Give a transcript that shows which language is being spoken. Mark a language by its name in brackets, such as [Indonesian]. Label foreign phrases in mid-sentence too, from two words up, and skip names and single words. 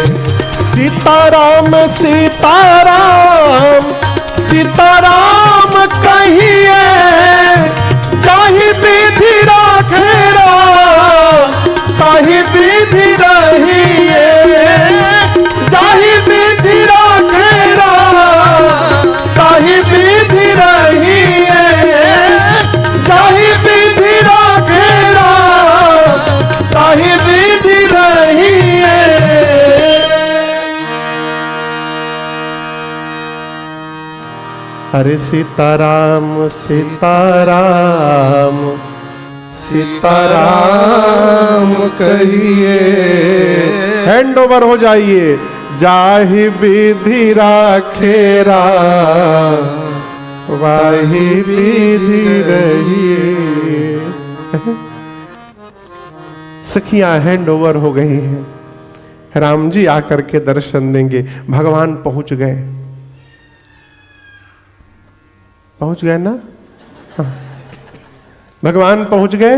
[Hindi] सीताराम सीताराम सीताराम कहिए, चाहे बेदी राखे राम, चाहे बेदी रहिए, चाहे बेदी राखे राम, चाहे बेदी रहिए, चाहे बेदी राखे राम, चाहे बेदी रहिए। अरे सीताराम सीताराम सीताराम कहिए, [English] hand over [Hindi] हो जाइए। जाहि विधि राखे राम, वाहि विधि रहिए। सखियां [English] hand over [Hindi] हो गई हैं, राम जी आकर के दर्शन देंगे। भगवान पहुंच गए, पहुंच गए ना? भगवान पहुंच गए।